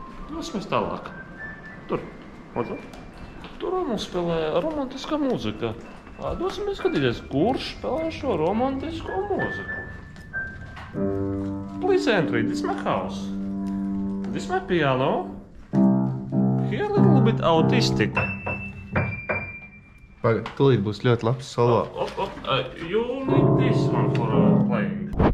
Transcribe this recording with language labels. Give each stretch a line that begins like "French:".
Latvian: Dosimies tālāk. Tur, redzu? Tur mums spēlē romantiskā mūzika. Dosimies skatīties, kurš spēlē šo romantisko mūziku.
English: Please enter, this is my house. This is my piano. Here a little bit autistic.
Latvian: Pagad, tūlīt būs ļoti labs solo.
English: You need this one for playing.